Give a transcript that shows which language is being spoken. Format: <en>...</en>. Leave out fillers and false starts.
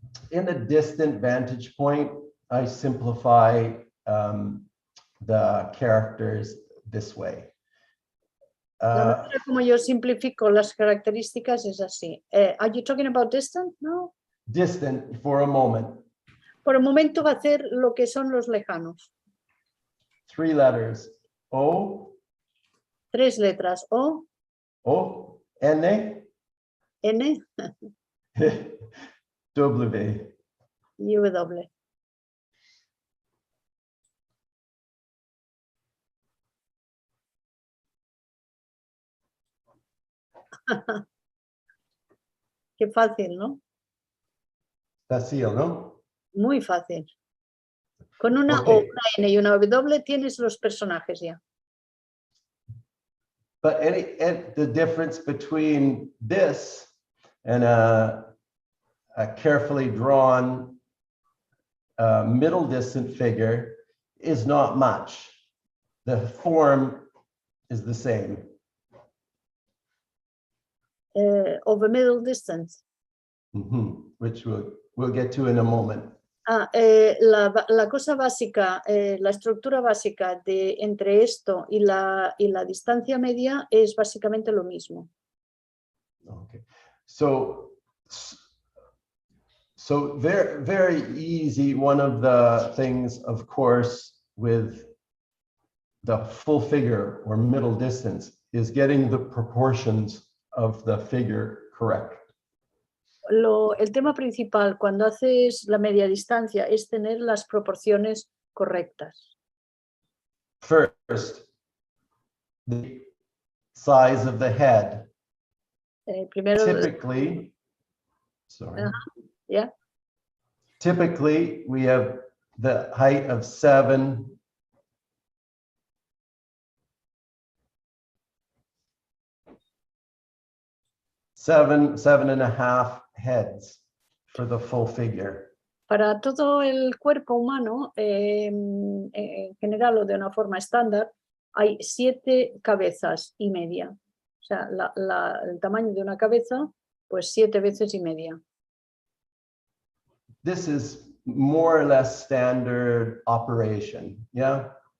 <en>in the distant vantage point, I simplify the characters this way.</en> <es>La manera como yo simplifico las características es así.</es> <en>Are you talking about distant? No. Distant for a moment.</en> <es>Por el momento va a hacer lo que son los lejanos.</es> <en>3 letters. O,</en> <es>3 letras. O,</es> <en>N, N, W.</en> <es>y W. Qué fácil, ¿no? Fácil, ¿no? Muy fácil. Con una O,</es> <en>Okay.</en> <es>una N y una W tienes los personajes ya.</es> <en>But the difference between this and a carefully drawn middle distant figure is not much. The form is the same. Of a middle distance. Which we'll get to in a moment.</en> <es>La cosa básica, la estructura básica de entre esto y la distancia media es básicamente lo mismo.</es> <en>Okay. So very, very easy. One of the things, of course, with the full figure or middle distance is getting the proportions of the figure correct.</en> <es>El tema principal cuando haces la media distancia es tener las proporciones correctas.</es> <en>First, the size of the head.</en> <es>Primero,</es> <en>Typically, yeah. Typically, we have the height of 7. Seven and a half heads for the full figure.</en> <es>Para todo el cuerpo humano, en general o de una forma estándar, hay 7 cabezas y media. O sea, el tamaño de una cabeza, pues 7 veces y media.</es> <en>This is more or less standard operation, yeah?</en>